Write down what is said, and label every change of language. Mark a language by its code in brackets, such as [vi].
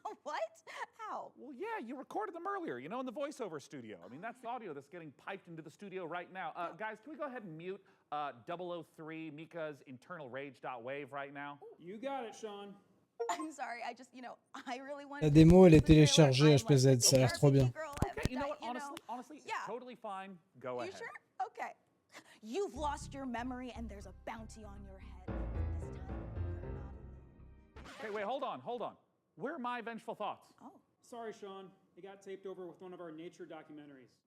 [en] What? How? Well, yeah, you recorded them earlier, you know, in the voiceover studio. I mean, that's the audio that's getting piped into the studio right now. Guys, can we go ahead and mute 003 Mika's internal rage.wave right now? You got it, Sean. I'm sorry, I just, I really wanted [fr] La démo, elle est téléchargée HPZ, ça a l'air trop bien. [en] Okay, you know what, honestly, totally fine. Go ahead. You sure? Okay. You've lost your memory and there's a bounty on your head. Okay, wait, hold on. Where are my vengeful thoughts? Oh. Sorry, Sean. It got taped over with one of our nature documentaries.